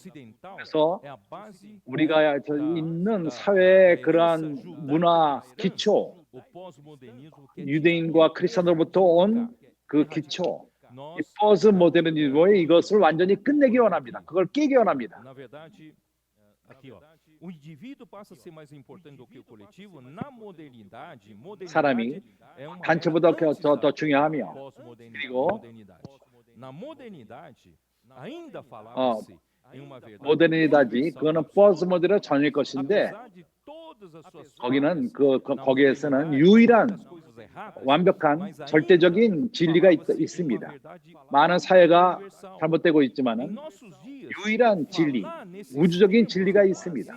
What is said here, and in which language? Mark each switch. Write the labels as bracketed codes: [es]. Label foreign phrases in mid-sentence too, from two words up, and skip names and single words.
[ko] 그래서 우리가 있는 사회의 그러한 문화 기초, 유대인과 크리스천으로부터 온 그 기초, 이 포스 모더니즘의 이것을 완전히 끝내기 원합니다. 그걸 깨기 원합니다. [pt] O indivíduo passa a ser mais importante do que o coletivo na modernidade. [ko] 사람이 단체보다 더 중요하며 그리고 [pt] na modernidade ainda falava-se em uma verdade. [ko] 모더니다지 그거는 포스 모더니의 전일 것인데 거기는 거기에서는 유일한 완벽한 절대적인 진리가 있습니다. 많은 사회가 잘못되고 있지만은 유일한 진리, 우주적인 진리가 있습니다.